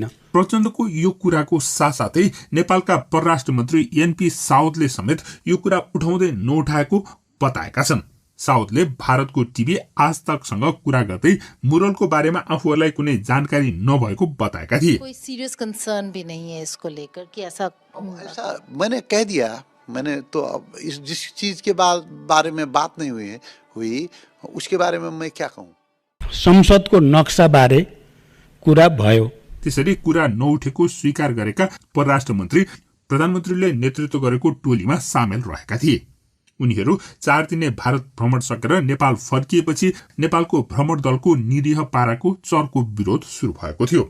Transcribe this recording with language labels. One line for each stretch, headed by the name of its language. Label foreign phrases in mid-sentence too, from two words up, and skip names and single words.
Nepali: प्रचण्डको यो कुराको साथसाथै नेपालका परराष्ट्र मन्त्री एनपी साउदले समेत यो कुरा उठाउँदै नउठाएको बताएका छन्। साउदले भारतको टिभी आज तकसँग कुरा गर्दै मुरलको बारेमा आफूहरूलाई कुनै जानकारी नभएको बताएका थिए।
Hindi: कोई
English: serious concern
Hindi: भी नहीं है इसको लेकर कि ऐसा मैंने कह दिया। मैंने तो अब इस जिस चीज के बारे में बात नहीं हुई उसके बारे में मैं क्या कहूँ।
Nepali: संसदको नक्सा बारे कुरा भयो। त्यसरी कुरा नउठेको स्वीकार गरेका परराष्ट्र मन्त्री प्रधानमन्त्रीले नेतृत्व गरेको टोलीमा सामेल रहेका थिए। उनीहरू 4 दिने भारत भ्रमण सकेर नेपाल फर्किएपछि नेपालको भ्रमण दलको निरीह पाराको चर्को विरोध सुरु भएको थियो।